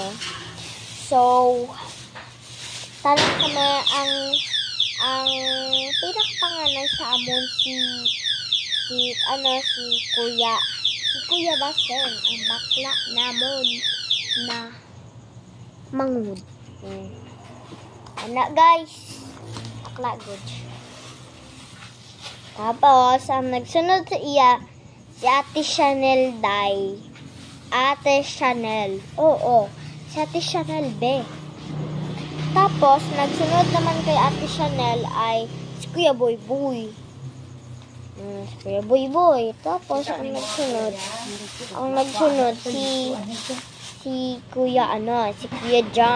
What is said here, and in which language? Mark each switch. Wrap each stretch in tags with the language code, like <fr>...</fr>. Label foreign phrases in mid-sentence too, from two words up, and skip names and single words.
<hil>So, tanong kami ang pinakapangalan sa amon si Kuya Basen, ang bakla namon na mangud. Anak guys, bakla good. Tapos, ang nagsunod sa iya, si Ate Chanel day. Ate Chanel. Oo, si Ate Chanel be. Tapos, nagsunod naman kay Ate Chanel ay si Kuya Boy. Si Kuya Boy. Tapos, ang nagsunod si Kuya si Kuya John.</hil>